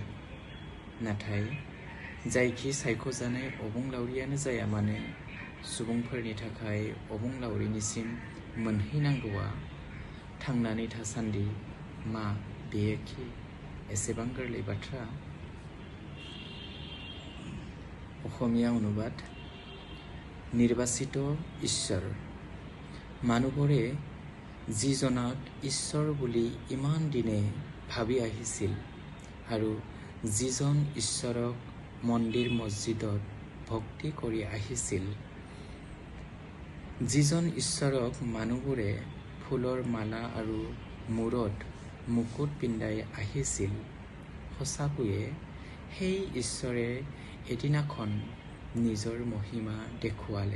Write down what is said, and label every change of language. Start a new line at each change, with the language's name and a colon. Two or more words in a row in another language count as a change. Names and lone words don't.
Bodo: नाथाय जायखि सायख'जानाय अबुंलावरियानो जाया मानो, सुबुंफोरनि थाखाय अबुंलावरिनिसिम मोनहैनांगौआ थांनानै थासान्दि मा बेयोखि एसेबां गोरलै बाथ्रा?
Assamese: অসমীয়া অনুবাদ। নিৰ্বাচিত ঈশ্বৰ। মানুহবোৰে যিজনাক ঈশ্বৰ বুলি ইমান দিনে ভাবি আহিছিল আৰু যিজন ঈশ্বৰক মন্দিৰ মছজিদত ভক্তি কৰি আহিছিল, যিজন ঈশ্বৰক মানুহবোৰে ফুলৰ মালা আৰু মূৰত মুকুট পিন্ধাই আহিছিল, সঁচাকৈয়ে সেই ঈশ্বৰে এদিনাখন নিজৰ মহিমা দেখুৱালে।